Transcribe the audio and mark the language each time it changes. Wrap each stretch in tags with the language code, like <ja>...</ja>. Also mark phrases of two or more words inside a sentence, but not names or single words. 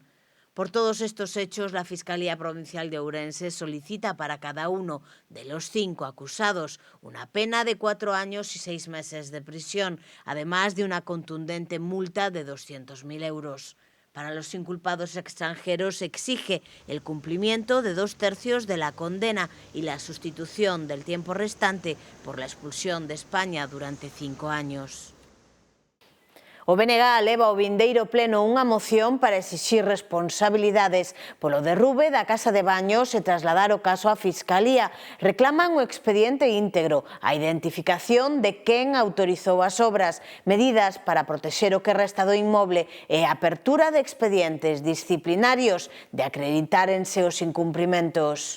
<es>Por todos estos hechos, la Fiscalía Provincial de Ourense solicita para cada uno de los 5 acusados una pena de 4 años y 6 meses de prisión, además de una contundente multa de 200.000 euros. Para los inculpados extranjeros exige el cumplimiento de 2/3 de la condena y la sustitución del tiempo restante por la expulsión de España durante 5 años.</es> <gl>O BNG leva ao vindeiro pleno unha moción para exixir responsabilidades polo derrube da casa de baños e trasladar o caso á Fiscalía. Reclaman o expediente íntegro, a identificación de quen autorizou as obras, medidas para protexer o que resta do inmoble e a apertura de expedientes disciplinarios de acreditárense os incumprimentos.</gl>